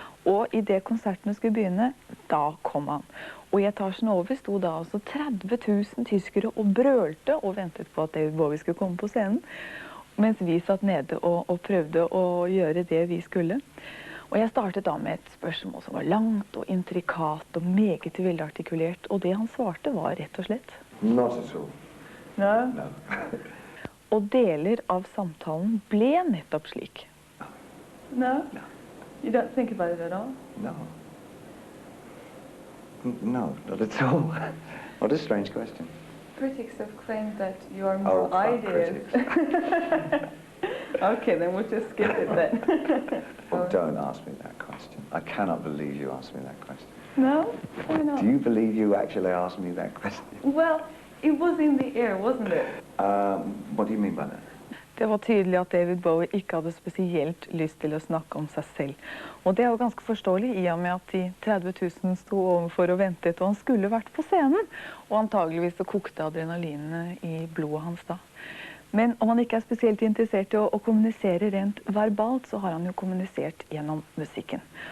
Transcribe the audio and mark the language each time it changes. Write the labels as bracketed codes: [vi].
[no] Og i det konsertene skulle begynne, da kom han. Og i etasjen over sto da altså 30 000 tyskere og brølte og ventet på at David Bowie skulle komme på scenen, mens vi satt nede og prøvde å gjøre det vi skulle. Og jeg startet da med et spørsmål som var langt og intrikat og meget velartikulert, og det han svarte var rett og slett [en] Not at all. No. No. [no] Og deler av samtalen ble nettopp slik. [en] No? No. You don't think about it at all? No. No, not at all. What a strange question. Critics have claimed that you are more ideas. Okay, then we'll just skip it then. Oh, don't ask me that question. I cannot believe you asked me that question. No? Why not? Do you believe you actually asked me that question? Well, it was in the air, wasn't it? What do you mean by that? [no] Det var tydelig at David Bowie ikke hadde spesielt lyst til å snakke om seg selv. Og det er jo ganske forståelig i og med at de 30 000 sto overfor og ventet, og han skulle vært på scenen. Og antageligvis så kokte adrenalinene i blodet hans da. Men om han ikke er spesielt interessert i å kommunisere rent verbalt, så har han jo kommunisert gjennom musikken.